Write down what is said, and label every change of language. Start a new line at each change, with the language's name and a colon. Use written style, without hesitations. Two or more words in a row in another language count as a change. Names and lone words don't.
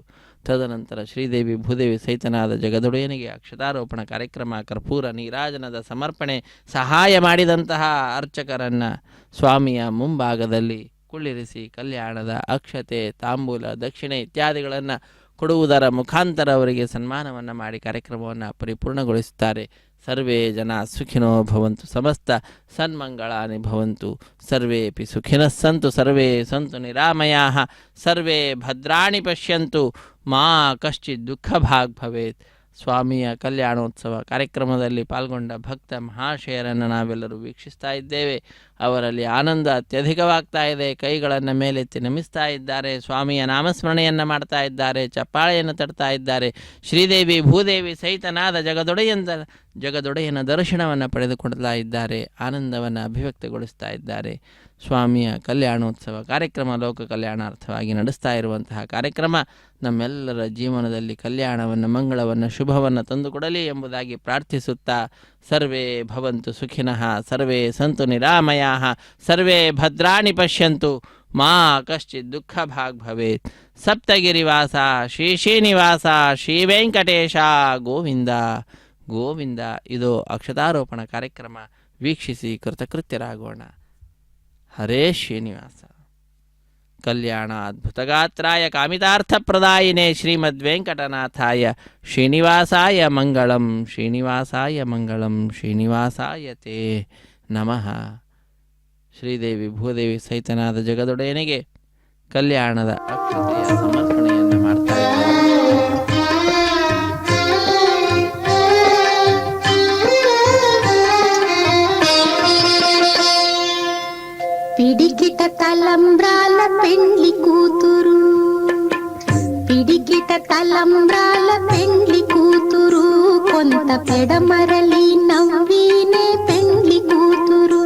Kannada: ತದನಂತರ ಶ್ರೀದೇವಿ ಭೂದೇವಿ ಸಹಿತನಾದ ಜಗದೊಡೆಯನಿಗೆ ಅಕ್ಷತಾರೋಪಣ ಕಾರ್ಯಕ್ರಮ, ಕರ್ಪೂರ ನೀರಾಜನದ ಸಮರ್ಪಣೆ, ಸಹಾಯ ಮಾಡಿದಂತಹ ಅರ್ಚಕರನ್ನು ಸ್ವಾಮಿಯ ಮುಂಭಾಗದಲ್ಲಿ ಕುಳ್ಳಿರಿಸಿ ಕಲ್ಯಾಣದ ಅಕ್ಷತೆ, ತಾಂಬೂಲ, ದಕ್ಷಿಣೆ ಇತ್ಯಾದಿಗಳನ್ನು ಕೊಡುವುದರ ಮುಖಾಂತರ ಅವರಿಗೆ ಸನ್ಮಾನವನ್ನು ಮಾಡಿ ಕಾರ್ಯಕ್ರಮವನ್ನು ಪರಿಪೂರ್ಣಗೊಳಿಸುತ್ತಾರೆ.
Sanskrit: ಸರ್ವೇ ಜನ ಸುಖಿನೋ ಭವಂತು, ಸಮಸ್ತ ಸನ್ಮಂಗಳಾನಿ ಭವಂತು, ಸರ್ವೇಪಿ ಸುಖಿನಃ ಸಂತು, ಸರ್ವೇ ಸಂತು ನಿರಾಮಯಾಃ, ಸರ್ವೇ ಭದ್ರಾಣಿ ಪಶ್ಯಂತು, ಮಾ ಕಶ್ಚಿತ್ ದುಃಖ ಭಾಗ್ ಭವೇತ್.
Kannada: ಸ್ವಾಮಿಯ ಕಲ್ಯಾಣೋತ್ಸವ ಕಾರ್ಯಕ್ರಮದಲ್ಲಿ ಪಾಲ್ಗೊಂಡ ಭಕ್ತ ಮಹಾಶಯರನ್ನು ನಾವೆಲ್ಲರೂ ವೀಕ್ಷಿಸ್ತಾ ಇದ್ದೇವೆ. ಅವರಲ್ಲಿ ಆನಂದ ಅತ್ಯಧಿಕವಾಗ್ತಾ ಇದೆ. ಕೈಗಳನ್ನು ಮೇಲೆತ್ತಿ ನಮಿಸ್ತಾ ಇದ್ದಾರೆ, ಸ್ವಾಮಿಯ ನಾಮಸ್ಮರಣೆಯನ್ನು ಮಾಡ್ತಾ ಇದ್ದಾರೆ, ಚಪ್ಪಾಳೆಯನ್ನು ತಡ್ತಾ ಇದ್ದಾರೆ. ಶ್ರೀದೇವಿ ಭೂದೇವಿ ಸಹಿತನಾದ ಜಗದೊಡೆಯನ ದರ್ಶನವನ್ನು ಪಡೆದುಕೊಳ್ತಾ ಇದ್ದಾರೆ, ಆನಂದವನ್ನು ಅಭಿವ್ಯಕ್ತಗೊಳಿಸ್ತಾ ಇದ್ದಾರೆ. ಸ್ವಾಮಿಯ ಕಲ್ಯಾಣೋತ್ಸವ ಕಾರ್ಯಕ್ರಮ ಲೋಕ ಕಲ್ಯಾಣಾರ್ಥವಾಗಿ ನಡೆಸ್ತಾ ಇರುವಂತಹ ಕಾರ್ಯಕ್ರಮ ನಮ್ಮೆಲ್ಲರ ಜೀವನದಲ್ಲಿ ಕಲ್ಯಾಣವನ್ನು, ಮಂಗಳವನ್ನು, ಶುಭವನ್ನು ತಂದುಕೊಡಲಿ ಎಂಬುದಾಗಿ ಪ್ರಾರ್ಥಿಸುತ್ತಾ
Sanskrit: ಸರ್ವೇ ಭವಂತು ಸುಖಿನಃ, ಸರ್ವೇ ಸಂತು ನಿರಾಮಯಾಃ, ಸರ್ವೇ ಭದ್ರಾಣಿ ಪಶ್ಯಂತು, ಮಾ ಕಶ್ಚಿತ್ ದುಃಖ ಭಾಗ್ ಭವೇತ್.
Kannada: ಸಪ್ತಗಿರಿವಾಸ ಶ್ರೀ ಶ್ರೀನಿವಾಸ ಶ್ರೀ ವೆಂಕಟೇಶ ಗೋವಿಂದ ಗೋವಿಂದ. ಇದು ಅಕ್ಷತಾರೋಪಣ ಕಾರ್ಯಕ್ರಮ. ವೀಕ್ಷಿಸಿ ಕೃತಕೃತ್ಯರಾಗೋಣ. ಹರೇ ಶ್ರೀನಿವಾಸ.
Sanskrit: ಕಲ್ಯಾಣ ಅದ್ಭುತಗಾತ್ರಾಯ ಕಾಮಿತಾರ್ಥಪ್ರದಾಯಿನೇ ಶ್ರೀಮದ್ವೆಂಕಟನಾಥಾಯ ಶ್ರೀನಿವಾಸಾಯ ಮಂಗಳಂ, ಶ್ರೀನಿವಾಸಾಯ ಮಂಗಳಂ, ಶ್ರೀನಿವಾಸಾಯ ತೇ ನಮಃ.
Kannada: ಶ್ರೀದೇವಿ ಭೂದೇವಿ ಸಹಿತನಾದ ಜಗದೊಡೆಯನಿಗೆ ಕಲ್ಯಾಣದ ಅಕ್ಷತೆಯ ಸಮರ್ಪಣೆಯನ್ನು ಮಾಡ್ತಾ ಇದ್ದಾರೆ.
Telugu: పిడికిట తలంబ్రాల పెండ్లి కూతురు, పిడికిట తలంబ్రాల పెండ్లి కూతురు, కొంత పెడమరలి నవ్వినే పెండ్లి కూతురు.